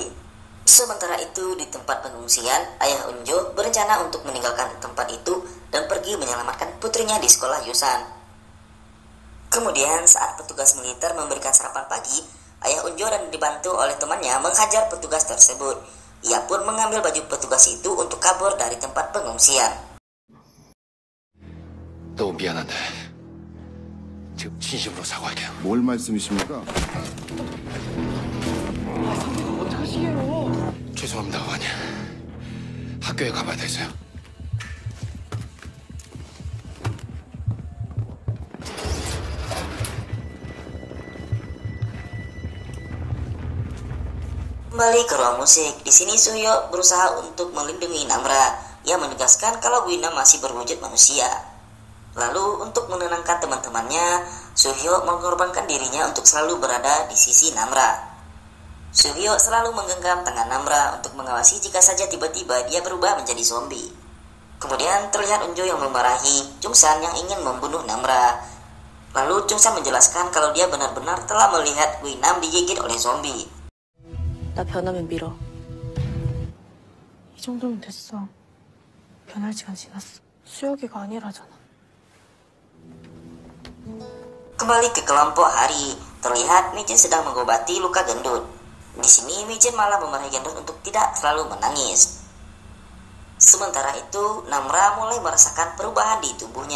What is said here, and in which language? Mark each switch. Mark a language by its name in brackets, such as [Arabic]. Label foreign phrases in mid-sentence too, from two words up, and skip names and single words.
[Indonesian] Sementara itu di tempat pengungsian, ayah Unjo berencana untuk meninggalkan tempat itu dan pergi menyelamatkan putrinya di sekolah Yusan. Kemudian saat petugas militer memberikan sarapan pagi, ayah Unjo dan dibantu oleh temannya menghajar petugas tersebut. Ia pun mengambil baju petugas itu untuk kabur dari tempat pengungsian. [Korean] 너무 미안한데 지금 진심으로 사과할게요. 뭘 말씀이십니까? 죄송합니다, 어머니. 학교에 가봐야 돼서요. [Indonesian] Kembali ke ruang musik. Di sini Suhyo berusaha untuk melindungi Namra. Ia menegaskan kalau Guinam masih berwujud manusia. Lalu untuk menenangkan teman-temannya, Suhyo mengorbankan dirinya untuk selalu berada di sisi Namra. Suhyo selalu menggenggam tangan Namra untuk mengawasi jika saja tiba-tiba dia berubah menjadi zombie. Kemudian terlihat Unjo yang memarahi Jungsan yang ingin membunuh Namra. Lalu Jungsan menjelaskan kalau dia benar-benar telah melihat Guinam digigit oleh zombie. [Korean] 나 변하면 밀어. 이 정도면 됐어. 변할 시간 지났어. 수혁이가 아니라잖아. [Indonesian] Kembali ke kelompok Hari, terlihat Mijin sedang mengobati luka gendut. Di sini Mijin malah memarahi gendut untuk tidak terlalu menangis. Sementara itu, Namra mulai merasakan perubahan di tubuhnya.